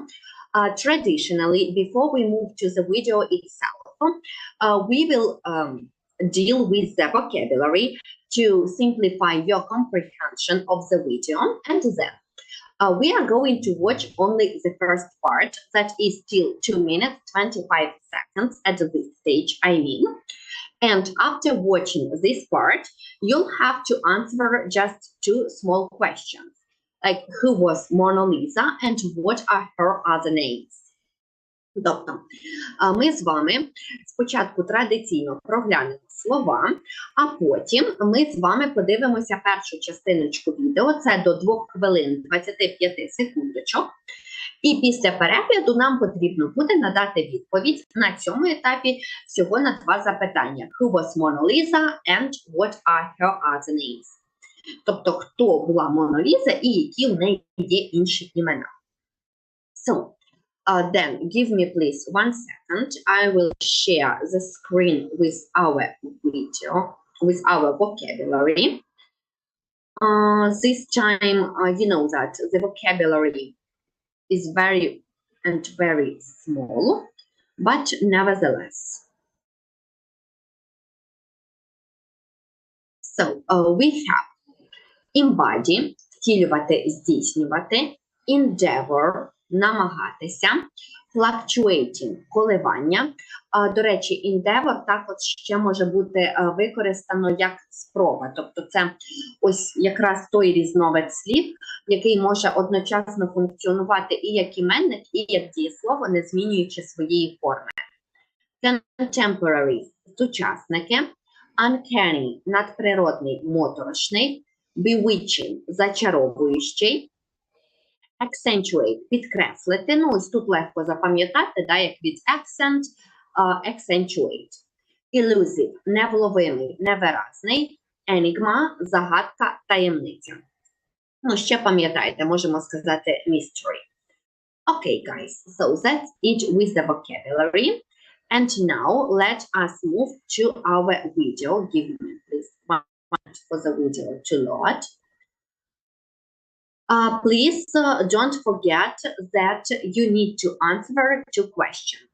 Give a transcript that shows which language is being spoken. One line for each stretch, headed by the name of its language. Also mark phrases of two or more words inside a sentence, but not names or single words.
English: Traditionally, before we move to the video itself, we will deal with the vocabulary to simplify your comprehension of the video, and then we are going to watch only the first part, that is still 2 minutes 25 seconds at this stage, I mean. And after watching this part, you'll have to answer just 2 small questions, like who was Mona Lisa and what are her other names.
Ukrainian: Тобто, ми з вами спочатку традиційно проглянемо слова, а потім ми з вами подивимося першу частиночку відео, це до 2 хвилин 25 секундочок. І після перегляду нам потрібно буде надати відповідь на цьому етапі всього на 2 запитання.
English: Who was Mona Lisa and what are her other names?
Ukrainian: Тобто, хто була Мона Ліза і які в неї є інші імена.
English: So, then give me please 1 second. I will share the screen with our video, with our vocabulary. This time, you know that the vocabulary is very small, but nevertheless. So, we have embody,
Ukrainian: втілювати, здійснювати, endeavor, намагатися, fluctuating, коливання. До речі, endeavor також ще може бути використано як спроба. Тобто це ось якраз той різновид слів, який може одночасно функціонувати і як іменник, і як дієслово, не змінюючи своєї форми. Contemporary – сучасники, uncanny – надприродний, моторошний, bewitching – зачаровуючий, accentuate – підкреслити. Ну, ось тут легко запам'ятати, да, як від accent, accentuate. Elusive – невловимий, невиразний. Enigma – загадка, таємниця. Ну, ще пам'ятаєте, можемо сказати mystery.
English: Okay, guys, so that's it with the vocabulary. And now let us move to our video. Give me please 1 minute for the video to load. Please don't forget that you need to answer 2 questions.